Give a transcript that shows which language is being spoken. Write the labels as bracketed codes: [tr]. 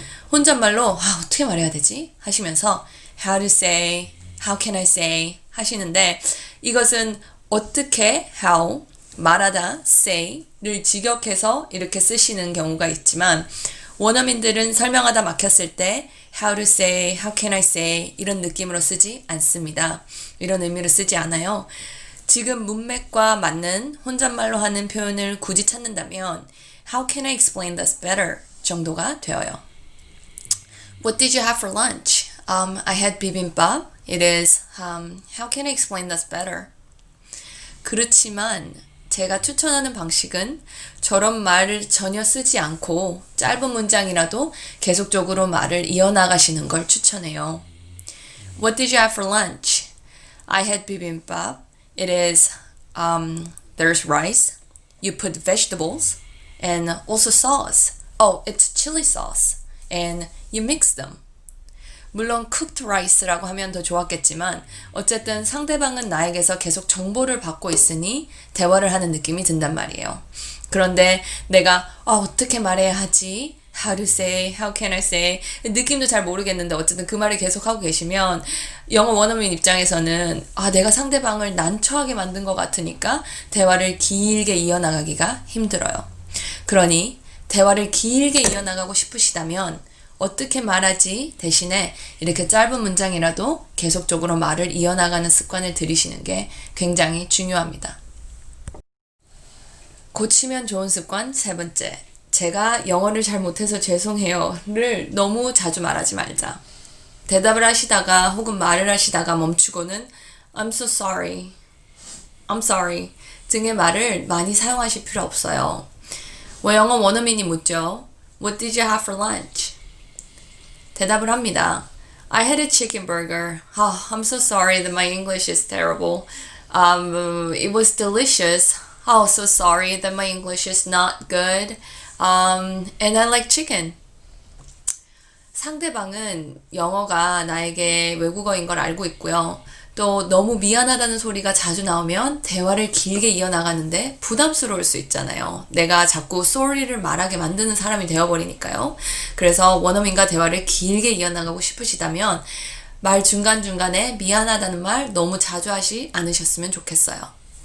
[ko] 혼잣말로 어떻게 말해야 되지? 하시면서 [en] how to say, how can I say [ko] 하시는데 이것은 어떻게, how, 말하다, say를 직역해서 이렇게 쓰시는 경우가 있지만 원어민들은 설명하다 막혔을 때 how to say, how can I say 이런 느낌으로 쓰지 않습니다. 이런 의미로 쓰지 않아요. 지금 문맥과 맞는 혼잣말로 하는 표현을 굳이 찾는다면 [en] how can I explain this better [ko] 정도가 되어요. [en] What did you have for lunch? I had bibimbap. It is, how can I explain this better? [ko] 그렇지만 제가 추천하는 방식은 저런 말을 전혀 쓰지 않고 짧은 문장이라도 계속적으로 말을 이어나가시는 걸 추천해요. [en] What did you have for lunch? I had bibimbap. It is, there's rice. You put vegetables and also sauce. Oh, it's chili sauce. And you mix them. [ko] 물론 [en] cooked rice [ko] 라고 하면 더 좋았겠지만 어쨌든 상대방은 나에게서 계속 정보를 받고 있으니 대화를 하는 느낌이 든단 말이에요. 그런데 내가 어떻게 말해야 하지? [en] How to say? How can I say? [ko] 느낌도 잘 모르겠는데 어쨌든 그 말을 계속 하고 계시면 영어 원어민 입장에서는 내가 상대방을 난처하게 만든 것 같으니까 대화를 길게 이어나가기가 힘들어요. 그러니 대화를 길게 이어나가고 싶으시다면 어떻게 말하지 대신에 이렇게 짧은 문장이라도 계속적으로 말을 이어나가는 습관을 들이시는 게 굉장히 중요합니다. 고치면 좋은 습관 세 번째. 제가 영어를 잘 못해서 죄송해요를 너무 자주 말하지 말자. 대답을 하시다가 혹은 말을 하시다가 멈추고는 [en] I'm so sorry. I'm sorry [ko] 등의 말을 많이 사용하실 필요 없어요. 영어 원어민이 묻죠. [en] What did you have for lunch? [ko] 대답을 합니다. [en] I had a chicken burger. I'm so sorry that my English is terrible. It was delicious. So sorry that my English is not good. And I like chicken. [ko] 상대방은 영어가 나에게 외국어인 걸 알고 있고요. 또 너무 미안하다는 소리가 자주 나오면 대화를 길게 이어나가는데 부담스러울 수 있잖아요. 내가 자꾸 sorry를 말하게 만드는 사람이 되어버리니까요. 그래서 원어민과 대화를 길게 이어나가고 싶으시다면 말 중간중간에 미안하다는 말 너무 자주 하지 않으셨으면 좋겠어요.